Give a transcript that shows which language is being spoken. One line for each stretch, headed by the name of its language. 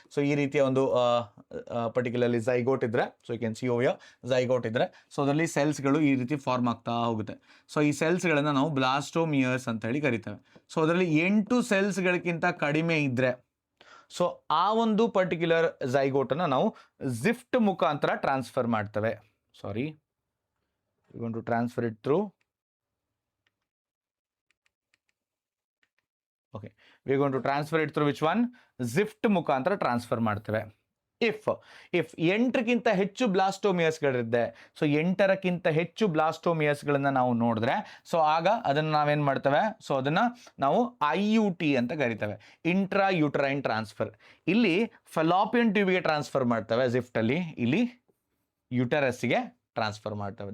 Kannada: So ಈ ರೀತಿಯ ಒಂದು ಪರ್ಟಿಕ್ಯುಲರ್ಲಿ ಝೈಗೋಟ್ ಇದ್ರೆ,
English: so you can see over here,
Kannada: zygote ಇದ್ರೆ, ಸೊ ಅದರಲ್ಲಿ ಸೆಲ್ಸ್ಗಳು ಈ ರೀತಿ ಫಾರ್ಮ್ ಆಗ್ತಾ ಹೋಗುತ್ತೆ. ಸೊ ಈ ಸೆಲ್ಸ್ಗಳನ್ನು ನಾವು ಬ್ಲಾಸ್ಟೋಮಿಯರ್ಸ್ ಅಂತ ಹೇಳಿ ಕರಿತೇವೆ. ಸೊ ಅದರಲ್ಲಿ 8 ಸೆಲ್ಸ್ಗಳಿಗಿಂತ ಕಡಿಮೆ ಇದ್ರೆ, ಸೊ ಆ ಒಂದು ಪರ್ಟಿಕ್ಯುಲರ್ ಝೈಗೋಟನ್ನು ನಾವು ಜಿಫ್ಟ್ ಮುಖಾಂತರ ಟ್ರಾನ್ಸ್ಫರ್ ಮಾಡ್ತೇವೆ.
English: Sorry, we're going to transfer it through, okay, we're going to transfer it through which one?
Kannada: ಜಿಫ್ಟ್ ಮುಖಾಂತರ ಟ್ರಾನ್ಸ್ಫರ್ ಮಾಡ್ತೇವೆ. ಇಫ್ 8ಕ್ಕಿಂತ ಹೆಚ್ಚು ಬ್ಲಾಸ್ಟೋಮಿಯರ್ಸ್ಗಳಿದೆ, ಸೊ 8ಕ್ಕಿಂತ ಹೆಚ್ಚು ಬ್ಲಾಸ್ಟೋಮಿಯರ್ಸ್ಗಳನ್ನ ನಾವು ನೋಡಿದ್ರೆ, ಸೊ ಆಗ ಅದನ್ನು ನಾವೇನು ಮಾಡ್ತೇವೆ, ಸೊ ಅದನ್ನು ನಾವು IUT ಅಂತ ಕರಿತೇವೆ, ಇಂಟ್ರಾ ಯೂಟರೈನ್ ಟ್ರಾನ್ಸ್ಫರ್. ಇಲ್ಲಿ ಫೆಲಾಪಿಯನ್ ಟ್ಯೂಬ್ಗೆ ಟ್ರಾನ್ಸ್ಫರ್ ಮಾಡ್ತೇವೆ ಜಿಫ್ಟಲ್ಲಿ, ಇಲ್ಲಿ ಯುಟರಸ್ಗೆ ಟ್ರಾನ್ಸ್ಫರ್ ಮಾಡ್ತೇವೆ.